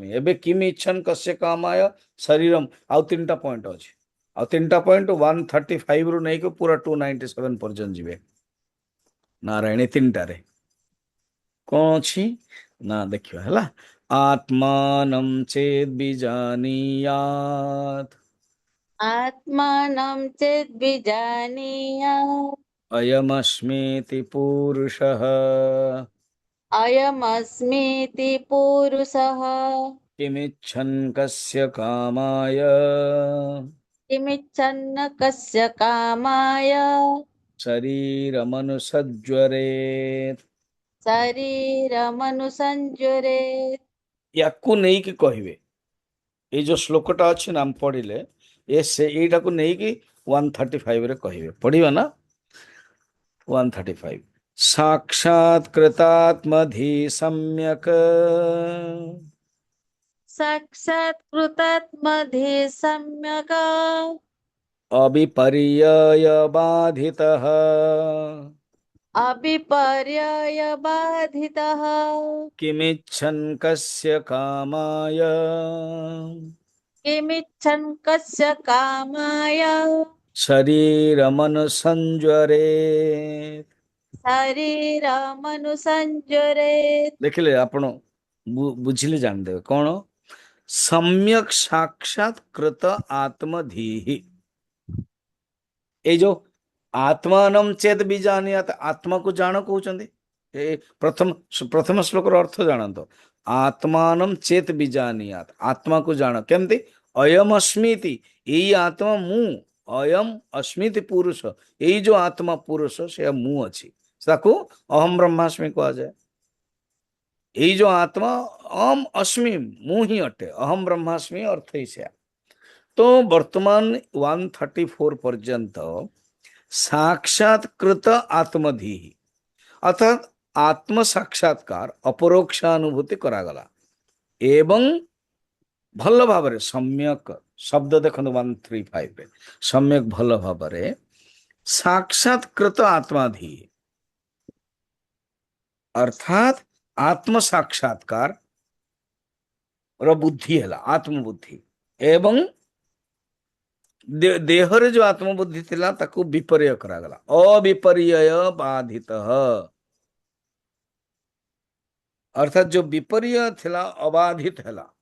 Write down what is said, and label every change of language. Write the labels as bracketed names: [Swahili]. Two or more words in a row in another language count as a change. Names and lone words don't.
[Odia] ଏବେ [Sanskrit] କିମ୍ ଇଚ୍ଛନ୍ କସ୍ୟ କାମାୟ ଶରୀରମ୍, [Odia] ଆଉ 3ଟା ପଏଣ୍ଟ ଅଛି। ଆଉ 3ଟା ପଏଣ୍ଟ 135 ରୁ ନେଇକି ପୁରା 297 ପର୍ଯ୍ୟନ୍ତ ଯିବେ। ନାରାୟଣୀ 3ଟାରେ କଣ ଅଛି ନା ଦେଖିବା, ହେଲା। [Sanskrit] ଆତ୍ମାନମ ଚେତ୍ ବିଜାନୀୟାତ୍, आत्मानं चेद्विजानीयात्। अयमस्मीति पूरुषः, अयमस्मीति पुरुषः। किमिच्छन् कस्य कामाय किमिच्छन्न कस्य कामाय शरीरमनुसज्वरेत्। शरीरमनुसञ्जरेत्। [Odia] ୟାକୁ ନେଇକି କହିବେ, ଏଇ ଯୋଉ ଶ୍ଲୋକଟା ଅଛି ନା ଆମେ ପଢିଲେ, ଏଇଟାକୁ ନେଇକି 135 ରେ କହିବେ। ପଢିବା ନା 135। [Sanskrit] साक्षात्कृतात्मधि सम्यक् साक्षात्कृतात्मधि सम्यक् अविपर्ययबाधितः, अविपर्ययबाधितः। किमिच्छन् कस्य कामाय किमिच्छन् कस्य कामाय शरीरमनुसञ्ज्वरेत्। शरीरमनुसञ्जरेत्। [Odia] ଦେଖିଲେ ଆପଣ ବୁଝିଲେ ଜାଣିଦେବେ କଣ [Sanskrit] ସମ୍ୟକ୍ ସାକ୍ଷାତ୍କୃତ ଆତ୍ମଧୀଃ। [Odia] ଏଇ ଯୋଉ [Sanskrit] ଆତ୍ମାନମ ଚେତ୍ ବିଜାନୀୟାତ୍, [Odia] ଆତ୍ମାକୁ ଜାଣ କହୁଛନ୍ତି। ଏ ପ୍ରଥମ ପ୍ରଥମ ଶ୍ଲୋକର ଅର୍ଥ ଜାଣନ୍ତୁ। [Sanskrit] ଆତ୍ମାନମ ଚେତ୍ ବିଜାନୀୟାତ୍, [Odia] ଆତ୍ମାକୁ ଜାଣ କେମିତି? [Sanskrit] ଅୟମ ଅସ୍ମିତି, [Odia] ଏଇ ଆତ୍ମା ମୁଁ। [Sanskrit] ଅୟମ ଅସ୍ମିତି ପୁରୁଷ, [Odia] ଏଇ ଯୋଉ ଆତ୍ମା ପୁରୁଷ ସେ ମୁଁ ଅଛି, ତାକୁ [Sanskrit] ଅହମ ବ୍ରହ୍ମାସ୍ମି [Odia] କୁହାଯାଏ। ଏଇ ଯୋଉ ଆତ୍ମା [Sanskrit] ଅହମ ଅସ୍ମି, [Odia] ମୁଁ ହିଁ ଅଟେ, [Sanskrit] ଅହମ ବ୍ରହ୍ମାସ୍ମି [Odia] ଅର୍ଥ ହିଁ ସେୟା। ତୋ ବର୍ତ୍ତମାନ 134 ପର୍ଯ୍ୟନ୍ତ ସାକ୍ଷାତ୍କୃତ ଆତ୍ମଧି, ଅର୍ଥାତ ଆତ୍ମ ସାକ୍ଷାତ୍କାର ଅପରୋକ୍ଷାନୁଭୂତି କରାଗଲା। ଏବଂ ଭଲ ଭାବରେ ସମ୍ୟକ ଶବ୍ଦ ଦେଖ 135 ରେ, ସମ୍ୟକ ଭଲ ଭାବରେ ସାକ୍ଷାତ୍କୃତ ଆତ୍ମାଧି, ଅର୍ଥାତ ଆତ୍ମ ସାକ୍ଷାତ୍କାର ର ବୁଦ୍ଧି ହେଲା ଆତ୍ମବୁଦ୍ଧି। ଏବଂ ଦେହରେ ଯୋଉ ଆତ୍ମବୁଦ୍ଧି ଥିଲା ତାକୁ ବିପର୍ଯ୍ୟ କରାଗଲା, ଅବିପର୍ଯ୍ୟୟ ବାଧିତ, ଅର୍ଥାତ ଯୋଉ ବିପର୍ଯ୍ୟୟ ଥିଲା ଅବାଧିତ ହେଲା।